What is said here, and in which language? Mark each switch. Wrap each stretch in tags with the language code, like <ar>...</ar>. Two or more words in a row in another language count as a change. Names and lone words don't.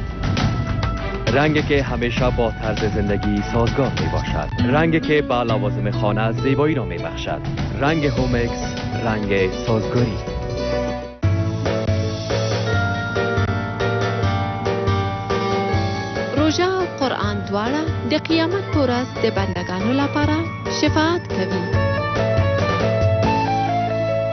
<fa>رنگی که همیشه با طرز زندگی سازگار می باشد. رنگی که با لوازم خانه زیبایی را می بخشد. رنگ هومکس، رنگ سازگاری.</fa> <ps>روژه او قرآن دواړه د قیامت په ورځ د بندګانو لپاره شفاعت کوي.</ps>